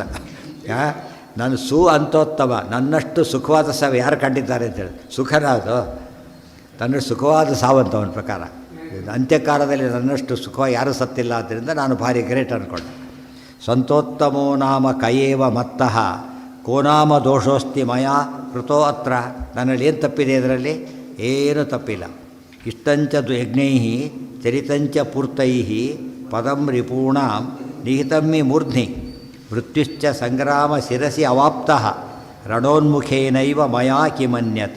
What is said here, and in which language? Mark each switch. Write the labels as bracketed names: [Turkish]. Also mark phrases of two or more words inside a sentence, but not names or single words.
[Kannada] ನಾನು ಅಂತೋತ್ತಮ, ನನ್ನಷ್ಟು ಸುಖವಾದ ಸಾವು ಯಾರು ಕಂಡಿದ್ದಾರೆ ಅಂತೇಳಿ. ಸುಖನ ಅದು, ತನ್ನಷ್ಟು ಸುಖವಾದ ಸಾವಂತ ಅವನ ಪ್ರಕಾರ. ಅಂತ್ಯಕಾಲದಲ್ಲಿ ನನ್ನಷ್ಟು ಸುಖವಾಗಿ ಯಾರೂ ಸತ್ತಿಲ್ಲ. ಆದ್ದರಿಂದ ನಾನು ಭಾರಿ ಗ್ರೇಟ್ ಅಂದ್ಕೊಂಡೆ. [Sanskrit] ಸಂತೋತ್ತಮೋ ನಾಮ ಕಯೇವ ಮತ್ತಃ ಕೋ ನಾಮ ದೋಷೋಸ್ತಿ ಮಯಾ ಕೃತೋ ಅತ್ರ. [Kannada] ನನ್ನಲ್ಲಿ ಏನು ತಪ್ಪಿದೆ? ಇದರಲ್ಲಿ ಏನೂ ತಪ್ಪಿಲ್ಲ. [Sanskrit] ಇಷ್ಟಂಚ ಯಜ್ಞೈ ಚರಿತಂಚ ಪೂರ್ತೈ ಪದಂ ರಿಪೂಣಾಂ ನಿಹಿತಮ್ಮಿ ಮೂರ್ಧ್ನಿ ಮೃತ್ಯುಶ್ಚ ಸಂಗ್ರಾಮ ಶಿರಸಿ ಅವಾಪ್ತಃ ರಣೋನ್ಮುಖೇನೈವ ಮಯಾ ಕಿಮನ್ಯತ್.